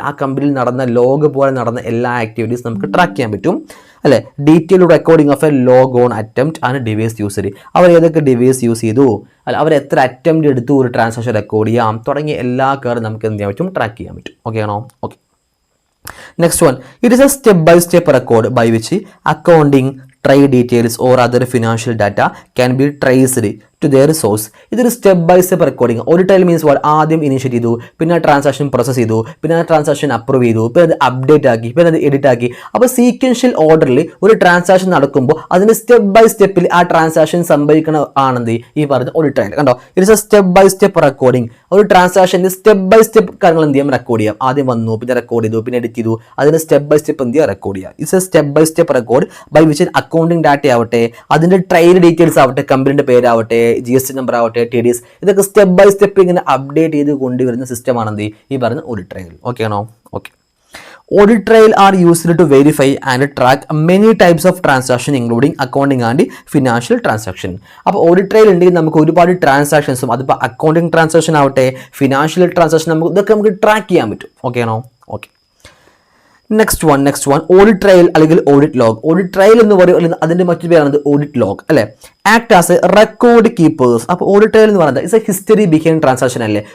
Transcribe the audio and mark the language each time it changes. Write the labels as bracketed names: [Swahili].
[Malayalam] ആ കമ്പനിയിൽ നടന്ന ലോഗ് പോലെ നടന്ന എല്ലാ ആക്ടിവിറ്റീസ് നമുക്ക് ട്രാക്ക് ചെയ്യാൻ പറ്റും അല്ലേ. [English] detailed recording of a log on attempt and device user, [Malayalam] അവർ ഏതൊക്കെ ഡിവൈസ് യൂസ് ചെയ്തു, അല്ല അവർ എത്ര അറ്റംപ്റ്റ് എടുത്തു, ഒരു ട്രാൻസാക്ഷൻ റെക്കോർഡ് ചെയ്യാം, തുടങ്ങിയ എല്ലാ കാര്യം നമുക്ക് എന്ത് ചെയ്യാൻ പറ്റും, ട്രാക്ക് ചെയ്യാൻ പറ്റും. ഓക്കെ ആണോ? Okay. [English] Next one, it is a step-by-step record by which accounting, trade details or other financial data can be traced to their source. [Malayalam] ഇതൊരു സ്റ്റെപ്പ് ബൈ സ്റ്റെപ്പ് റെക്കോർഡിംഗ്. ഒരു ട്രയൽ മീൻസ് വാട്ട്, ആദ്യം initiate ചെയ്തു, പിന്നെ ആ transaction process ചെയ്തു, പിന്നെ ആ transaction approve ചെയ്തു, പിന്നെ അത് അപ്ഡേറ്റ് ആക്കി, പിന്നെ അത് എഡിറ്റ് ആക്കി. അപ്പോൾ സീക്വൻഷ്യൽ ഓർഡറിൽ ഒരു ട്രാൻസാക്ഷൻ നടക്കുമ്പോൾ അതിന് സ്റ്റെപ്പ് ബൈ സ്റ്റെപ്പിൽ ആ ട്രാൻസാക്ഷൻ സംഭവിക്കണ ആണെന്ത് ഈ പറഞ്ഞ ഒരു ട്രയൽ. കണ്ടോ, [English] It's a step by step recording. [Malayalam] ഒരു ട്രാൻസാക്ഷൻ്റെ സ്റ്റെപ്പ് ബൈ സ്റ്റെപ്പ് കാര്യങ്ങൾ എന്ത് ചെയ്യാം, റെക്കോർഡ് ചെയ്യാം. ആദ്യം വന്നു, പിന്നെ റെക്കോർഡ് ചെയ്തു, പിന്നെ എഡിറ്റ് ചെയ്തു, അതിന് സ്റ്റെപ്പ് ബൈ സ്റ്റെപ്പ് എന്ത് ചെയ്യുക, റെക്കോർഡ് ചെയ്യുക. [English] it's a step by step record by which accounting data [Malayalam] ആവട്ടെ, അതിൻ്റെ ട്രയൽ ഡീറ്റെയിൽസ് ആവട്ടെ, കമ്പനിയുടെ പേരാവട്ടെ, GST നമ്പർ ആവട്ടെ, TDS, ഇതൊക്കെ സ്റ്റെപ്പ് ബൈ സ്റ്റെപ്പ് ഇങ്ങനെ അപ്ഡേറ്റ് ചെയ്ത് കൊണ്ടുവരുന്ന സിസ്റ്റമാണെന്ത് ഈ പറയുന്ന ഓഡിറ്റ് ട്രയൽ. ഓക്കെ ആണോ? Okay. [English] Audit trail are used to verify and track many types of transaction including accounting and financial transaction. [Malayalam] അപ്പോൾ ഓഡിറ്റ് ട്രയൽ ഉണ്ടെങ്കിൽ നമുക്ക് ഒരുപാട് ട്രാൻസാക്ഷൻസും, അതിപ്പോൾ അക്കൗണ്ടിങ് ട്രാൻസാക്ഷൻ ആവട്ടെ, ഫിനാൻഷ്യൽ ട്രാൻസാക്ഷൻ, ഇതൊക്കെ നമുക്ക് ട്രാക്ക് ചെയ്യാൻ പറ്റും. ഓക്കെ ആണോ? Okay. Next one audit trial അല്ലെങ്കിൽ ഓഡിറ്റ് ലോഗ്. ഓഡിറ്റ് ട്രയൽ എന്ന് പറയുന്നത് അതിൻ്റെ മറ്റൊരു പേരാണ് ഓഡിറ്റ് ലോഗ് അല്ലേ. [English] Act as a record keepers. [Malayalam] അപ്പോൾ ഓഡിറ്റ് ട്രയൽ എന്ന് പറയുന്നത് [English] it's a history behind transaction [Malayalam] അല്ലേ.